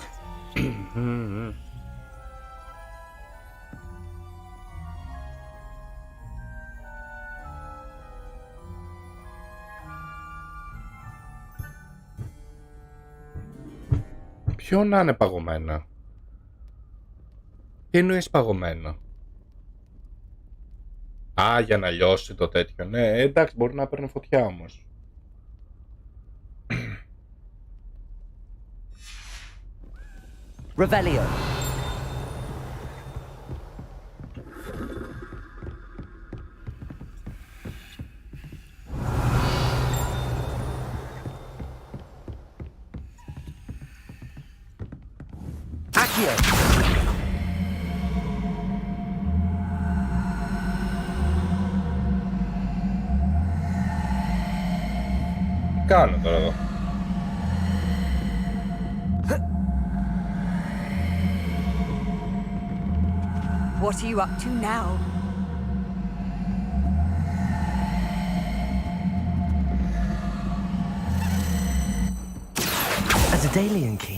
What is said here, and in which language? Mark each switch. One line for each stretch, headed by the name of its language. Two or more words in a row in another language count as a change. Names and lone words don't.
Greek: Ποιο να είναι παγωμένα. Τι εννοείς παγωμένα. Α, για να λιώσει το τέτοιο. Ναι, εντάξει, μπορεί να παίρνει φωτιά όμως. Revelio! Accio! Κάνω τώρα εδώ.
English: What are you up to now? A Daedalian key.